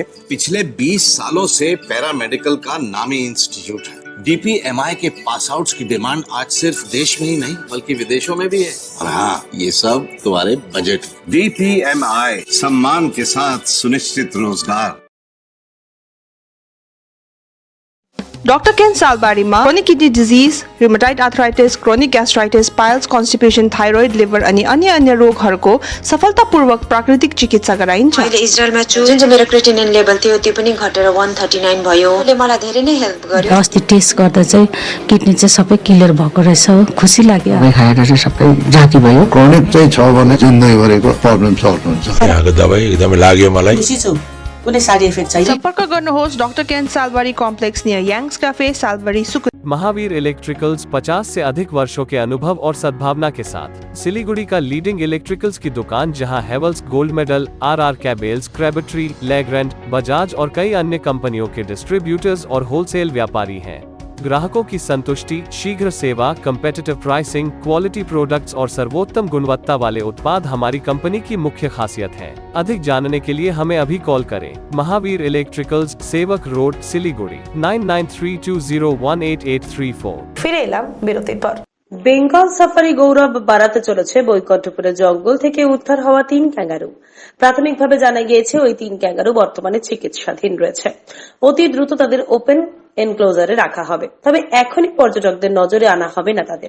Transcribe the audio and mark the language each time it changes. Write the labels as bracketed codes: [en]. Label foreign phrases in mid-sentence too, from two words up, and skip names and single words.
[hi] पिछले 20 सालों से पैरामेडिकल का नामी इंस्टीट्यूट है। DPMI के पास आउट्स की डिमांड आज सिर्फ देश में ही नहीं बल्कि विदेशों में भी है। और हाँ, ये सब तुम्हारे बजट। DPMI सम्मान के साथ सुनिश्चित रोजगार। [en] Dr. Ken Salbari-ma chronic kidney disease, rheumatoid arthritis, chronic gastritis, piles, constipation, thyroid, liver [ne] अनि अन्य रोगहरूको सफलतापूर्वक प्राकृतिक चिकित्सा गराइन्छ। अहिले इजरायलमा छु, जुन चाहिँ मेरो [en] creatinine level [ne] थियो त्यो पनि घटेर 139 भयो। ले मलाई धेरै नै हेल्प गर्यो। अस्ति टेस्ट गर्दा चाहिँ किडनी चाहिँ सबै क्लियर भएको रहेछ, खुसी लाग्यो। अब खाएर चाहिँ सबै जाति भयो। क्रोनिक चाहिँ छ भने जिन्दगीभरिको [en] problem solve [ne] हुन्छ। यहाँको दबाई एकदमै लाग्यो मलाई। खुसी छु। कुनै [en] side effect [ne] छैन। सम्पर्क गर्नुहोस् डाक्टर केन सालबारी [en] complex near [ne] यंग्स कैफे सालबारी सुकुन। [hi] महावीर इलेक्ट्रिकल्स 50 से अधिक वर्षों के अनुभव और सद्भावना के साथ सिलीगुड़ी का [en] leading electricals [hi] की दुकान, जहां हेवल्स गोल्ड मेडल, RR कैबल्स, क्रैबट्री, लेग्रैंड, बजाज और कई अन्य कंपनियों के डिस्ट्रीब्यूटर्स और होलसेल व्यापारी हैं। ग्राहकों की संतुष्टि, शीघ्र सेवा, [en] competitive pricing, quality products [hi] और सर्वोत्तम गुणवत्ता वाले उत्पाद हमारी कंपनी की मुख्य खासियत है। अधिक जानने के लिए हमें अभी कॉल करें। महावीर इलेक्ट्रिकल्स, सेवक रोड, सिलीगुड़ी 9932018834। [bn] ফিরে এলাম বিরতির পর। বেঙ্গল সাফারি গৌরব বাড়াতে চলেছে বৈকুণ্ঠপুরের জঙ্গল থেকে উদ্ধার হওয়া 3 ক্যাঙ্গারু। প্রাথমিকভাবে জানা গিয়েছে ওই 3 ক্যাঙ্গারু বর্তমানে চিকিৎসাধীন রয়েছে। অতি দ্রুত তাদের [en] open enclosureে [bn] রাখা হবে, তবে এখনই পর্যটকদের নজরে আনা হবে না তাদের।